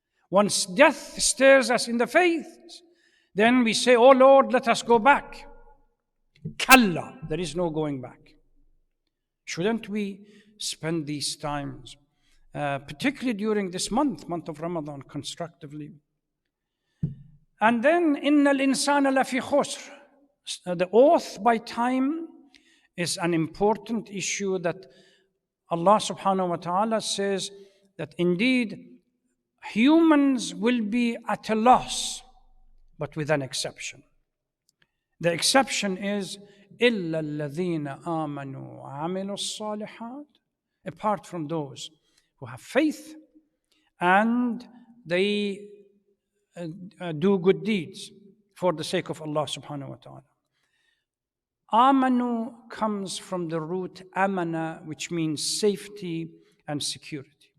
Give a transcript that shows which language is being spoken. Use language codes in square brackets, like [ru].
[en] Once death stares us in the face, then we say, "Oh Lord, let us go back." Kalla, there is no going back. Shouldn't we spend these times, particularly during this month of Ramadan, constructively? And then, [ar] إِنَّ الْإِنسَانَ لَفِي خُسْرٍ. [en] The oath by time is an important issue that Allah subhanahu wa ta'ala says that indeed humans will be at a loss, but with an exception. The exception is [ar] إِلَّا الَّذِينَ آمَنُوا وَعَمِلُوا الصَّالِحَاتِ. [en] Apart from those who have faith and they do good deeds for the sake of Allah subhanahu wa ta'ala. Amanu comes from the root amana, which means safety and security.